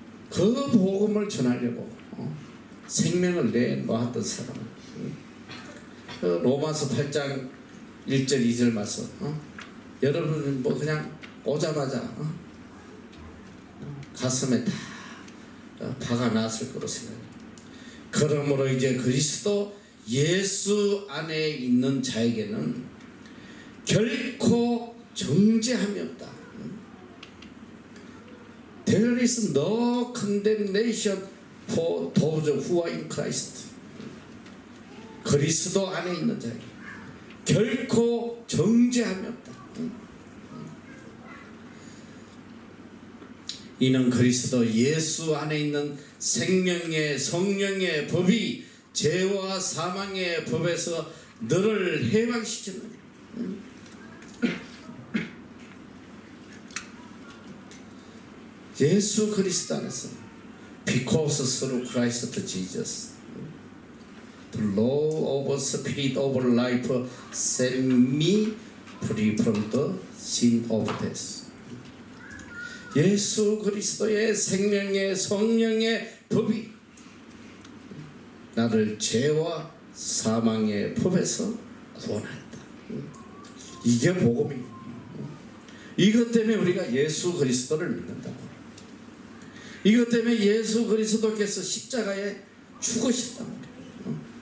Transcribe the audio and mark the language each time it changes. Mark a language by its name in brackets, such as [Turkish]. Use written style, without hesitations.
[Korean] 그 복음을 전하려고 생명을 내놓았던 사람은 그 로마서 8장 1절 2절 말씀 여러분은 뭐 그냥 오자마자 가슴에 다 화가 났을 거로 생각해요. 그러므로 이제 그리스도 예수 안에 있는 자에게는 결코 정죄함이 없다. [English] There is no condemnation for those who are in Christ. [Korean] 그리스도 안에 있는 자에게 결코 정죄함이 없다. 이는 그리스도 예수 안에 있는 생명의 성령의 법이 죄와 사망의 법에서 너를 해방시키는 예수 그리스도 안에서 [English] because through Christ Jesus the law of spirit of life set me free from the sin of death. [Korean] 예수 그리스도의 생명의 성령의 법이 나를 죄와 사망의 법에서 구원한다. 이게 복음이에요. 이것 때문에 우리가 예수 그리스도를 믿는다. 이것 때문에 예수 그리스도께서 십자가에 죽으셨단 말이에요.